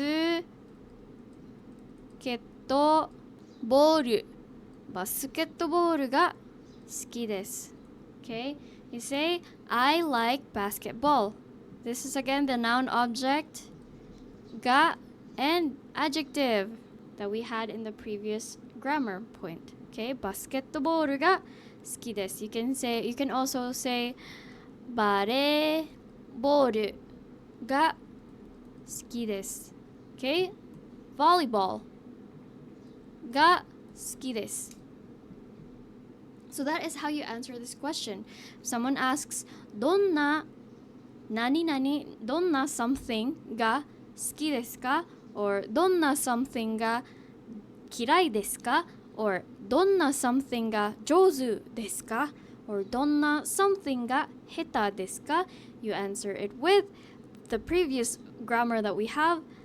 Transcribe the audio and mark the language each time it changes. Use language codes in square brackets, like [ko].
[ja] が好ケットボール。バスケットボールが好きです。 [en] Okay? You say, I like basketball. This is again the noun object, ga, and adjective that we had in the previous grammar point. Okay? [ja] バスケットボールが好きです。 [en] You can also say, [ja] バレーボールが好きです。 [en] Okay? [ja] Volleyball が好きです。 [en] So that is how you answer this question. Someone asks, [ja] どんな何々、 [en] どんな something が好きですか or どんな something が嫌いですか or どんな something が上手ですか or どんな something が下手ですか You answer it with the previous grammar that we have.